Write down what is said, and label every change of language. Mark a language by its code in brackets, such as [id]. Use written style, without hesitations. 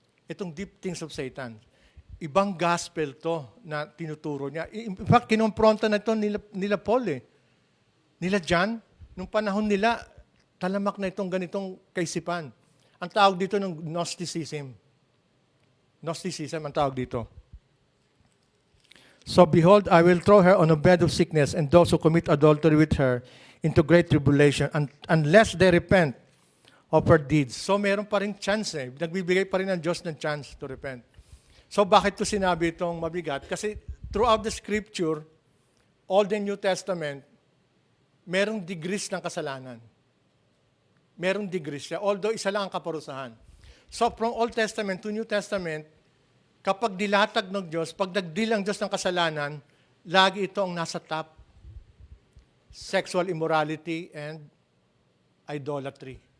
[tl] Itong [en] deep things of Satan. [tl] Ibang gospel to na tinuturo niya. In fact, kinompronta na ito nila Paul eh. Nila John, nung panahon nila, talamak na itong ganitong kaisipan. Ang tawag dito ng Gnosticism. Gnosticism ang tawag dito. [en] So behold, I will throw her on a bed of sickness, and those who commit adultery with her into great tribulation, unless they repent of her deeds. [tl] So meron pa rin chance eh. Nagbibigay pa rin ng Diyos ng [en] chance to repent. [tl] So bakit ko sinabi itong mabigat? Kasi throughout the Scripture, all the New Testament, merong degrees ng kasalanan. Merong degrees siya, although isa lang ang kaparusahan. So from Old Testament to New Testament, kapag dilatag ng Diyos, pag nagdil ang Diyos ng kasalanan, lagi ito ang nasa top. [en] Sexual immorality and idolatry.